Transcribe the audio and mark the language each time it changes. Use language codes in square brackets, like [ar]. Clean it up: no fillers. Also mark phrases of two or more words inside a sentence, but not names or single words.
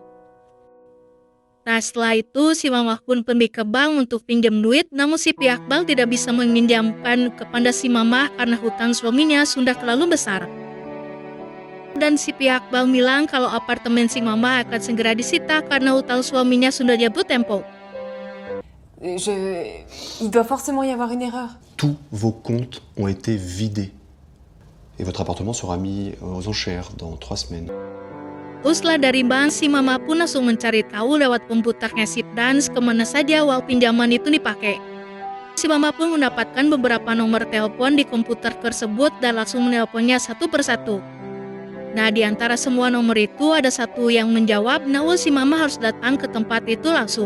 [id] Nah, setelah itu si Mama pun pergi ke bank untuk pinjam duit, namun si pihak bank tidak bisa meminjamkan kepada si Mama karena hutang suaminya sudah terlalu besar. Dan si pihak bank bilang kalau apartemen si Mama akan segera disita karena hutang suaminya sudah jatuh tempo. [fr] Il doit forcément y avoir une erreur. Tous vos comptes ont été vidés. Et votre appartement sera mis aux enchères dans 3 semaines. [id] Setelah dari bank, si Mama pun langsung mencari tahu lewat komputernya si Franz kemana saja uang pinjaman itu dipakai. Si Mama pun mendapatkan beberapa nomor telepon di komputer tersebut dan langsung menelponnya satu persatu. Nah, di antara semua nomor itu ada satu yang menjawab, namun si Mama harus datang ke tempat itu langsung.